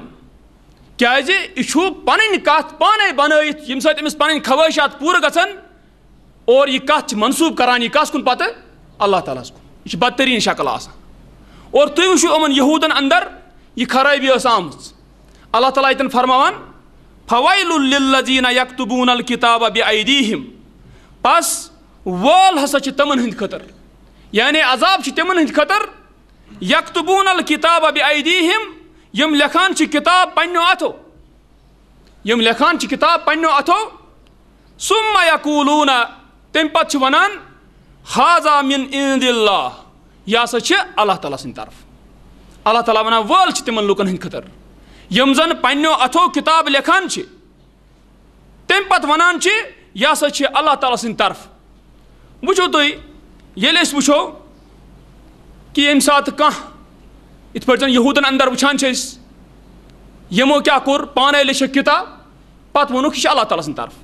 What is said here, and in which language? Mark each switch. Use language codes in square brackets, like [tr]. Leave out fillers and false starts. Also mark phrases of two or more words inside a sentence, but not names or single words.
[ks] کیازِ یہِ چھُ پنٕنۍ کتھ پانے بنٲیِتھ ییٚمہِ سۭتۍ أمِس پنٕنۍ خوٲہشات پوٗرٕ گژھن اور یہِ کتھ چھِ منسوٗب کران یہِ کس کُن پتہٕ اللہ تعالیٰ ہس کُن. یہِ چھِ بدتریٖن شکل آسان. اور تُہۍ وٕچھِو یِمن یہوٗدن اندر یہِ خرٲبی ٲس آمٕژ. اللہ تعالیٰ ییٚتٮ۪ن فرماوان [ar] فَوَيْلٌ لِلَّذِينَ يَكْتُبُونَ الْكِتَابَ بِأَيْدِيهِمْ. [ks] پس وول ہسا چھِ تِمن ہٕنٛدۍ خٲطرٕ, یعنی عذاب چھِ تِمن ہٕنٛدۍ خٲطرٕ [ar] یَکتُبوٗنَ الْکِتابَ بِأَیْدِیہِم, [ks] یِم لیکھان چھِ کِتاب پننیو اَتھو, یِم لیکھان چھِ کِتاب پننیو اَتھو. [ar] ثُمَّ یقوٗلوٗنَ, [ks] تمہِ پتہٕ چھِ ونان [ar] ہاذا مِن عِندِ اللہ, [ks] یہِ ہسا چھِ اللہ تعالیٰ سٕنٛدِ طرفہٕ. اللہ تعالیٰ ونان وٲل چھِ تِمن لُکن ہٕنٛدۍ خٲطرٕ یِم زن پننیو اَتھو کِتاب لیکھان چھِ, تمہِ پتہٕ ونان چھِ یہِ ہسا چھِ اللہ تعالیٰ سٕنٛدِ طرفہٕ. وٕچھِو تُہۍ ییٚلہِ أسۍ وٕچھو کہِ ییٚمہِ ساتہٕ کانٛہہ یِتھ پٲٹھۍ زن یہوٗدن اندر وٕچھان چھِ أسۍ یِمو کیٛاہ کوٚر پانے لیٚچھکھ کِتاب پتہٕ ووٚنُکھ یہِ چھِ اللہ تعالیٰ سٕنٛدِ طرفہٕ.